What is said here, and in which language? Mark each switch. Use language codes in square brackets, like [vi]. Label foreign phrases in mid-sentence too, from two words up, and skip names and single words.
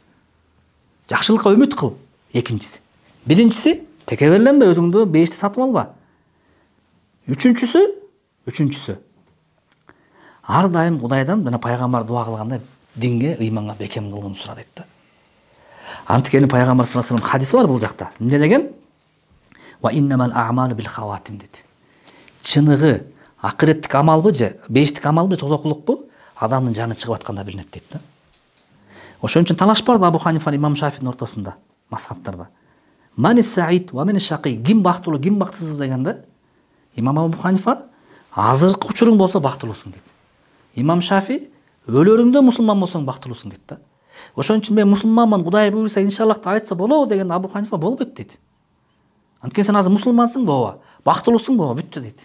[ky] Жакшылыкка үмүт кыл. Экинчиси. Биринчиси, текеберленбе, өзүңдү бешти сатып алба. Үчүнчүсү. Ар дайым Кудайдан мына пайгамбар дуа кылганда динге, ыйманга бекем кылгын сура дейт да. Анткени пайгамбар [ar] صلى الله عليه و سلم [ky] хадиси бар бул жакта. Эмне деген? [ar] وإنما الأعمال بالخواتيم [ky] дейт. Чыныгы акыреттик амалбы же бештик амалбы, тозокулукпу адамдын жаны чыгып атканда билинет дейт да. Ошон үчүн талаш бар да Абу Ханифа, Имам Шафидің ортосунда, мазхабтарда. [ar] من سعيد و من شقي, [ky] ким бактылуу, ким бактысыз дегенде, Имам Абу Ханифа азыркы учуруң болсо бактылуусуң дейт. Имам Шафи өлөрүңдө мусулман болсоң бактылуусуң дейт да. Ошон үчүн мен мусулманмын, Кудай буйруса иншаллах айтса болобу деген Абу Ханифа болбойт дейт. Анткени сен азыр мусулмансың ооба, бактылуусуң ооба, бүттү дейт.